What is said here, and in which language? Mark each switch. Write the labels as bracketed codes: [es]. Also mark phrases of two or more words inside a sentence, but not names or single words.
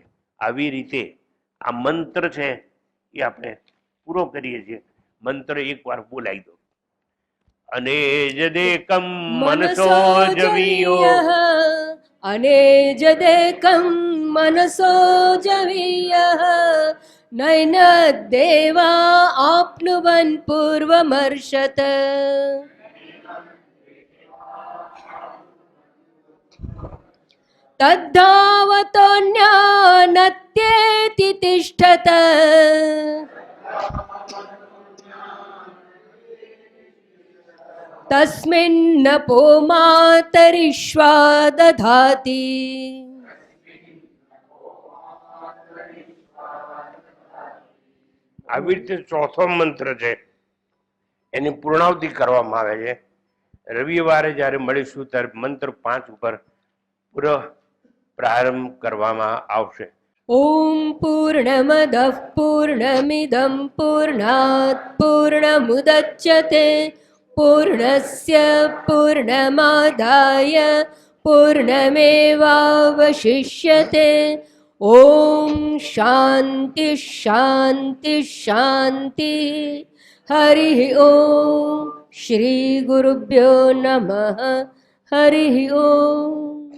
[gu] આવી રીતે આ મંત્ર છે એ આપણે પૂરો કરીએ છીએ. મંત્ર એકવાર બોલાવી દો. [sa] अनेजदेकं मनसो जवीयो अनेजदेकं मनसो जवीयो नैन देवा आप्नुवन् पूर्वमर्षत तद्धावतोऽन्यानत्येति तिष्ठत तस्मिन्नपो मातरिश्वा दधाति [gu] આવી રીતે ચોથો મંત્ર છે એની પૂર્ણાવતિ કરવામાં આવે છે. રવિવારે જ્યારે મળીશું ત્યારે મંત્ર 5 ઉપર પૂરો પ્રારંભ કરવામાં આવશે. [sa] ॐ पूर्णमदः पूर्णमिदं पूर्णात् पूर्णमुदच्यते पूर्णस्य पूर्णमादाय पूर्णमेवावशिष्यते ॐ शान्ति शान्ति शान्ति हरिः ॐ श्रीगुरुभ्यो नमः हरिः ॐ